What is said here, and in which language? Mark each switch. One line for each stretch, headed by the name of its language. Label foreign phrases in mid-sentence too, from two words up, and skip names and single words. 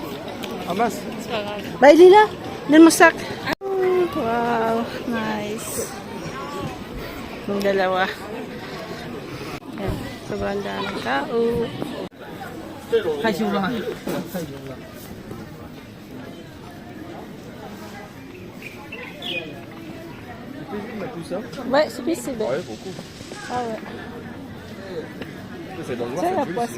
French: Ah mince. C'est pas grave. Bah, il est là. Donne mon sac.
English: Wow, nice.
Filipino: Yung dalawa. Ayan, sobrang daming tao.
French: Tout ça. Ouais, c'est paisible. Ouais, beaucoup. Ah ouais. C'est dans le noir, Ça, il y a c'est joli, poisson,